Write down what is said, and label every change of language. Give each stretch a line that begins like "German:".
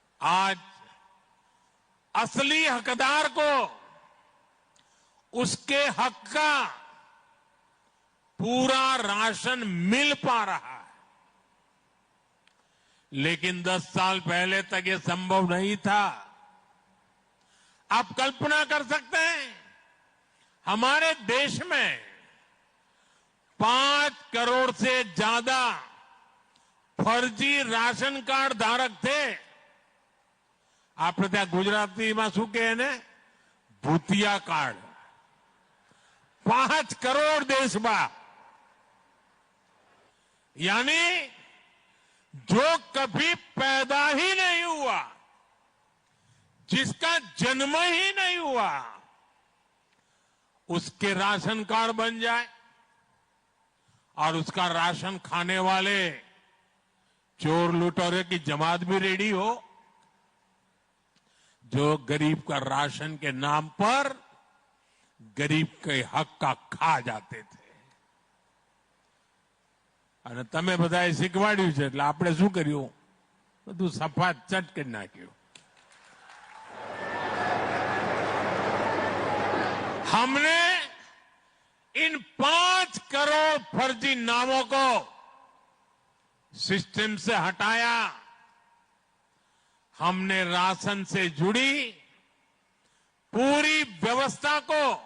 Hindi: आज असली हकदार को उसके हक का पूरा राशन मिल पा रहा है, लेकिन 10 साल पहले तक ये संभव नहीं था। आप कल्पना कर सकते हैं, हमारे देश में 5 करोड़ से ज्यादा फर्जी राशन कार्ड धारक थे।
Gujarati: આપણે ત્યાં ગુજરાતીમાં શું કહે ને, ભૂતિયા કાર્ડ।
Hindi: 5 करोड़ देशમાં, यानी जो कभी पैदा ही नहीं हुआ, जिसका जन्म ही नहीं हुआ, उसके राशन कार्ड बन जाए और उसका राशन खाने वाले चोर लुटेरे की जमात भी रेडी हो, जो गरीब का राशन के नाम पर गरीब के हक का खा जाते थे।
Gujarati: અને તમે બધાએ શીખવાડ્યું છે એટલે આપણે શું કર્યું, બધું સફાત ચટ કરી નાખ્યું।
Hindi: हमने इन 5 करोड़ फर्जी नामों को सिस्टम से हटाया। हमने राशन से जुड़ी पूरी व्यवस्था को